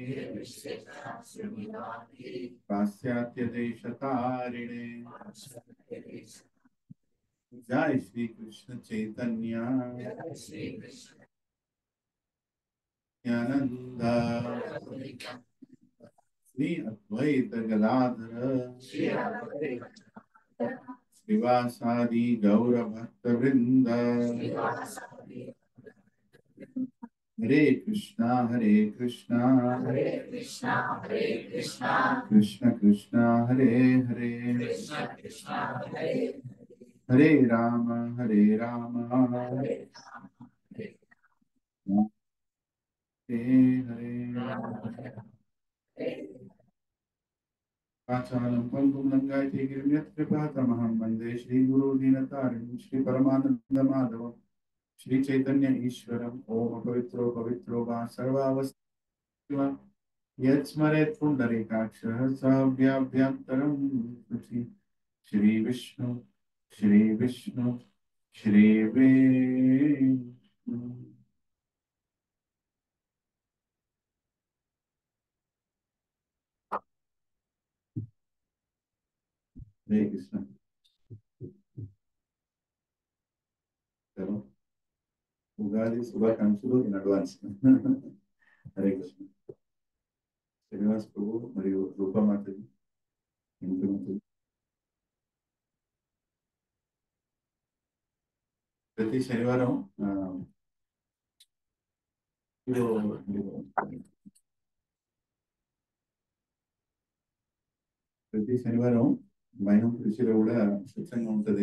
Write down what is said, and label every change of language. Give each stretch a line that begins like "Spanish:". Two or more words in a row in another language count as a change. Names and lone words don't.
Sanskrit: पाश्चात्य देश तारिणे जय श्री कृष्ण चैतन्य नित्यानंद श्री अद्वैत गदाधर श्रीवासादि गौर भक्त वृंद हरे कृष्णा कृष्ण कृष्णा हरे हरे हरे राम हरे हरे आचार्यं पङ्गुं लङ्घयते गिरिं यत्कृपातमहं वन्दे श्रीगुरो दीनतारिणं श्रीपरमानन्दमाधवं श्रीचैतन्य ईश्वरम् ॐ पवित्रो पवित्रो वा सर्वावस्था यत्स्मरेत् पुण्डरीकाक्षः स व्याभ्यन्तरं शुचि श्रीविष्णु श्रीविष्णु
Hindi: श्रीविष्णु हरे कृष्ण चलो उगादी
Telugu: శుభాకాంక్షలు
English: in advance
Telugu: హరే కృష్ణ శ్రీనివాస్ ప్రభు మరియు రూపమాతజీ ఇంటి ప్రతి శనివారం ప్రతి శనివారం మైనం కృషిలో కూడా స్వచ్ఛంగా ఉంటుంది.